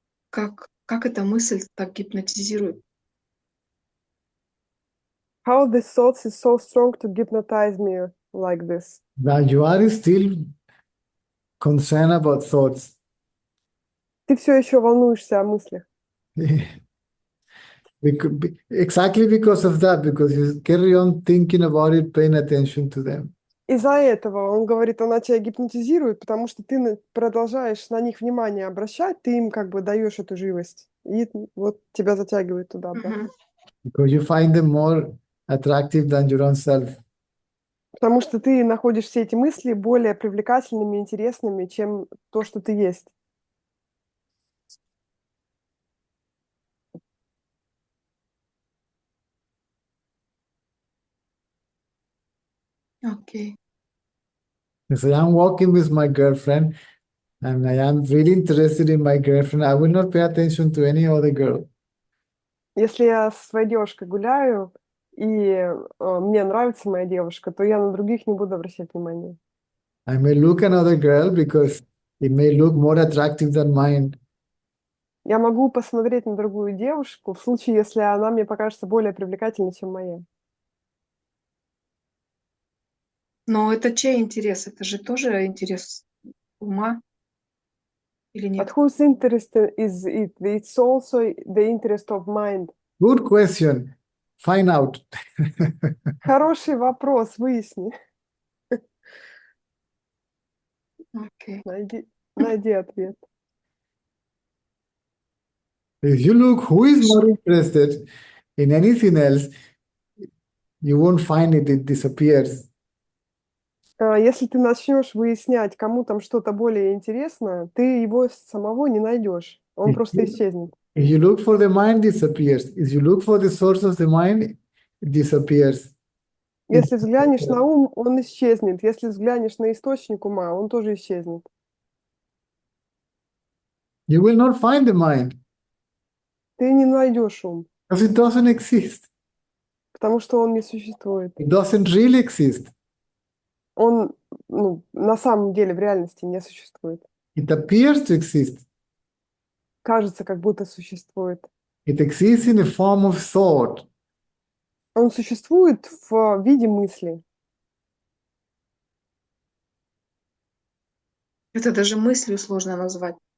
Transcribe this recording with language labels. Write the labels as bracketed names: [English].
[Russian] как эта мысль так гипнотизирует? [English] How the thoughts is so strong to hypnotize me like this? Now you are still concerned about thoughts. [Russian] Ты все еще волнуешься о мыслях. [English] Exactly because of that, because you carry on thinking about it, paying attention to them. [Russian] Из-за этого он говорит, она тебя гипнотизирует, потому что ты продолжаешь на них внимание обращать, ты им как бы даешь эту живость, и вот тебя затягивает туда обратно. [English] Because you find them more attractive than your own self. [Russian] Потому что ты находишь все эти мысли более привлекательными, интересными, чем то, что ты есть. Окей. [English] So I'm walking with my girlfriend, and I am really interested in my girlfriend. I will not pay attention to any other girl. [Russian] Если я со своей девушкой гуляю, и мне нравится моя девушка, то я на других не буду обращать внимания. [English] I may look another girl because it may look more attractive than mine. [Russian] Я могу посмотреть на другую девушку в случае, если она мне покажется более привлекательной, чем моя. Но это чей интерес? Это же тоже интерес ума или [English] But [Russian] нет? [English] whose interest is it? It's also the interest of mind. Good question. Find out. [Russian] Хороший вопрос, выясни. Окей. Найди ответ. [English] If you look who is more interested in anything else, you won't find it, it disappears. [Russian] Если ты начнешь выяснять, кому там что-то более интересно, ты его самого не найдешь. Он просто исчезнет. [English] If you look for the mind, it disappears. If you look for the source of the mind, it disappears. [Russian] Если взглянешь на ум, он исчезнет. Если взглянешь на источник ума, он тоже исчезнет. [English] You will not find the mind [Russian] Ты не найдешь ум, [English] because it doesn't exist. [Russian] потому что он не существует. [English] It doesn't really exist. [Russian] Он, на самом деле в реальности не существует. [English] It appears to exist. [Russian] Кажется, как будто существует. [English] It exists in the form of thought. [Russian] Он существует в виде мысли. Это даже мыслью сложно назвать.